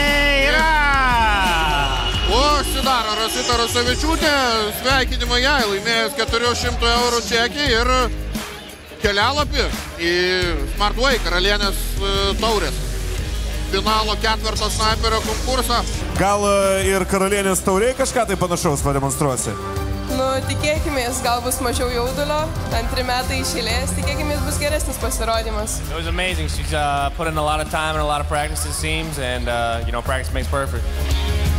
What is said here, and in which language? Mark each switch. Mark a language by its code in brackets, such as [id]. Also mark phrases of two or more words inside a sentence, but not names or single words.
[lt] Užsidaro Rosita Rosovičiūtė, sveikinimą jai, laimėjęs 400 eurų čekį ir kelialapį į Smartway karalienės taurės finalo 4 snaiperio konkursą. Gal ir karalienės tauriai kažką tai panašaus pademonstruosi? Nu, tikėkimės, gal bus mažiau jaudulio, 2 metai iš eilės, tikėkimės bus geresnis pasirodymas. [en] It was amazing. She's put in a lot of time and a lot of practice, it seems, and you know, practice makes perfect.